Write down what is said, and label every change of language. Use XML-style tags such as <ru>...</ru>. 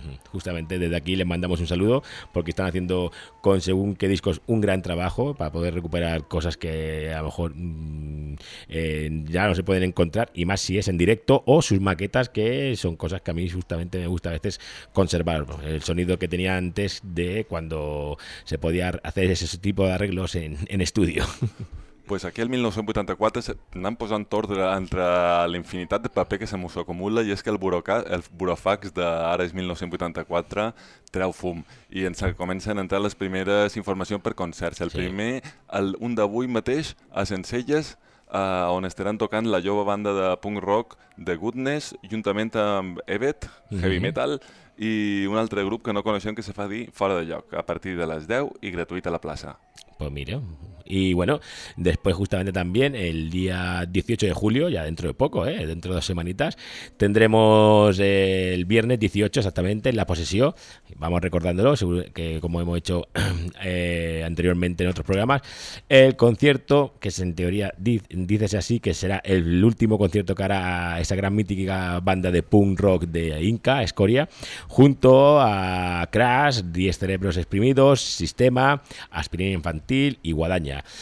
<es>Justamente desde aquí les mandamos un saludo porque están haciendo con según qué discos un gran trabajo para poder recuperar cosas que a lo mejor ya no se pueden encontrar, y más si es en directo, o sus maquetas, que son cosas que a mí justamente me gusta a veces conservar. El sonido que tenía antes de cuando se podía hacer ese tipo de arreglos en estudio.</es> <ca>Pues aquí el 1984 anem posant ordre entre la infinitat de paper que se mos acumula, i és que el burofax d'ara és 1984 treu fum i ens comencen a entrar les primeres informacions per concerts. El sí. Primer, un d'avui mateix a Sencelles, on estaran tocant la jove banda de punk rock The Goodness, juntament amb Evet, Heavy Metal, i un altre grup que no coneixem que se fa dir Fora de Lloc, a partir de les 10 i gratuït a la plaça.</ca> <es>Pues mira, Y bueno, después justamente también el día 18 de julio, ya dentro de poco, dentro de dos semanitas, tendremos el viernes 18 exactamente en La Posesión. Vamos recordándolo, que como hemos hecho anteriormente en otros programas, el concierto, que es en teoría, dícese así, que será el último concierto que hará esa gran mítica banda de punk rock de Inca, Escoria, junto a Crash, 10 Cerebros Exprimidos, Sistema, Aspirina Infantil y Guadaña.</es>